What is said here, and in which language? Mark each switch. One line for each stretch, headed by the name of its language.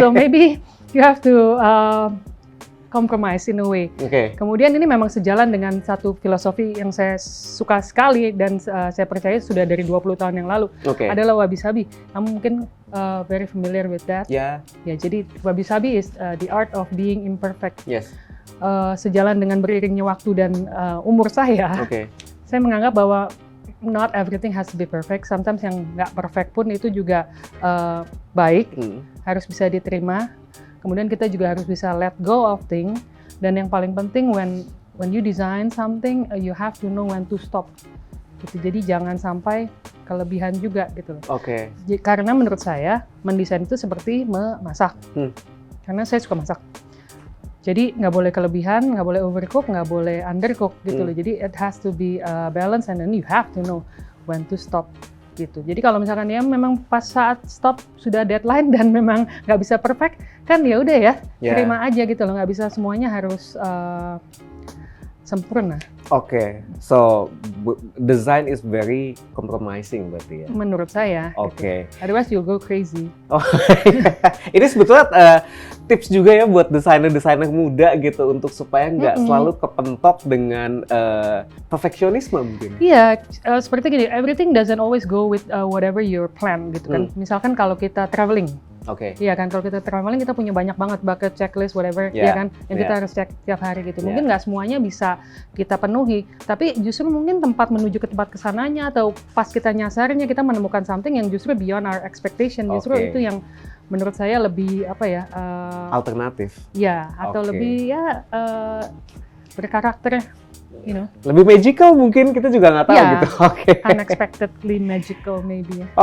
English: So maybe you have to compromise in a way.
Indonesian: Kemudian ini memang sejalan dengan satu filosofi yang saya suka sekali dan saya percaya sudah dari 20 tahun yang lalu. Adalah Wabi Sabi. Kamu mungkin
English: very familiar with that.
Indonesian: Ya, jadi
English: Wabi Sabi is the art of being imperfect.
Indonesian: Sejalan dengan beriringnya waktu dan umur saya. Saya menganggap bahwa
English: not everything has to be perfect.
Indonesian: Sometimes yang nggak perfect pun itu juga baik, harus bisa diterima. Kemudian kita juga harus bisa
English: let go of things.
Indonesian: Dan yang paling penting
English: when you design something, you have to know when to stop.
Indonesian: Gitu. Jadi jangan sampai kelebihan juga gitu. Karena menurut saya mendesain itu seperti memasak. Karena saya suka masak. Jadi nggak boleh kelebihan, nggak boleh overcook, nggak boleh undercook gitu loh.
English: Jadi it has to be balance and then you have to know when to stop gitu.
Indonesian: Jadi kalau misalkan ya memang pas saat stop sudah deadline dan memang nggak bisa perfect, kan ya udah ya terima aja gitu loh. Nggak bisa semuanya harus sempurna.
English: So design is very compromising
Indonesian: berarti ya? Menurut saya. Gitu.
English: Otherwise you'll go crazy.
Indonesian: Ini sebetulnya tips juga ya buat desainer-desainer muda gitu untuk supaya nggak selalu kepentok dengan perfeksionisme mungkin. Iya, seperti gini,
English: everything doesn't always go with whatever your plan gitu kan.
Indonesian: Misalkan kalau kita traveling. Iya kan, kalau kita traveling kita punya banyak banget bucket checklist whatever, ya kan, yang kita harus cek tiap hari gitu. Mungkin nggak semuanya bisa kita penuhi, tapi justru mungkin tempat menuju ke tempat kesananya atau pas kita nyasarnya kita menemukan something yang justru
English: beyond our expectation.
Indonesian: Justru itu yang menurut saya lebih alternatif. Ya, atau lebih berkarakter.
English: You know.
Indonesian: Lebih magical mungkin, kita juga nggak tahu gitu.
English: Unexpectedly magical maybe.